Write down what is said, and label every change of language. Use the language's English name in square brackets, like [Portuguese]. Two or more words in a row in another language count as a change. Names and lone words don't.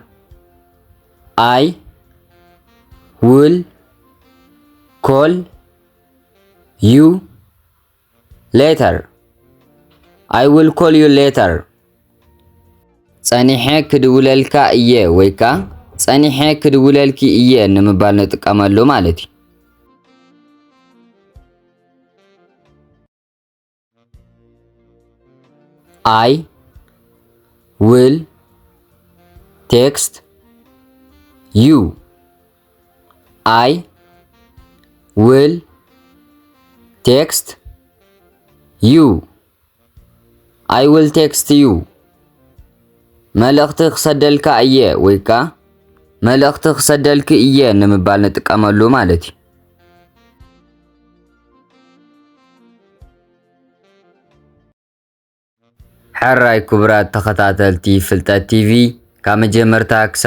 [English] I will call you later. I will call you later. [Tigrinya] ጸኒሐ ክድውለልካ እየ ወይካ ጸኒሐ ክድውለልኪ እየ ንምባል ንጥቀመሉ ማለት [English] I will text you. I will text you. I will text you. [Tigrinya] መልእኽቲ ክሰደልካ እየ ወይካ መልእኽቲ ክሰደልክ እየ ንምባል ንጥቀመሉ ማለት ሕራይ ክቡራት ተኸታተልቲ ፍልጠት ቲቪ ካብ መጀመርታ ክሳብ